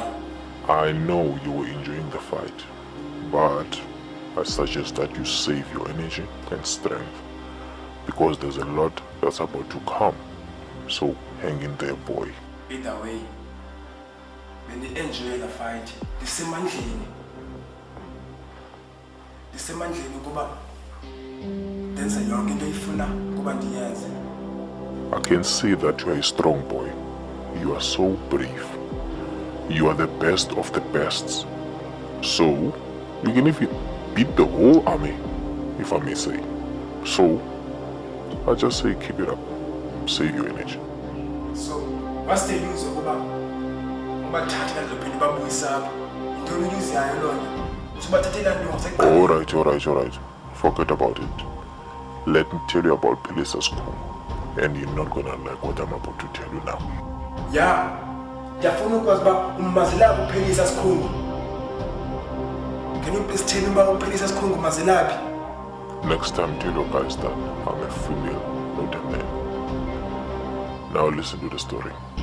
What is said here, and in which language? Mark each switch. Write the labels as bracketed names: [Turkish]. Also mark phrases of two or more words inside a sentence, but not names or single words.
[English] I know you were enjoying the fight, but I suggest that you save your energy and strength, because there's a lot that's about to come. So hang in there, boy. Either way, when they enjoy the fight, the same man [Xhosa] kuba ndenza yonke into ifuna ukuba ndiyenze. [English] I can see that you are a strong boy. You are so brave. You are the best of the best. So, you can even beat the whole army, if I may say. So, I just say keep it up. Save your energy. So what's the use [Xhosa] ukuba ubathathe endlophini babuyisa apha? Yintoni iluzayo loo nto? Usubathathela ntoni seqala? [English] Alright. Forget about it. Let me tell you about Pelisa's crew. And you're not gonna like what I'm about to tell you now. [Xhosa] Ya, ndiyafuna ukwazi uba umazilaphi uPhelisa Sikhungu. [English] Can you please tell me [Xhosa] uba uPhelisa Sikhungu umazilaphi? [English] Next time, tell your guys that I'm a female, not a man. Now listen to the story.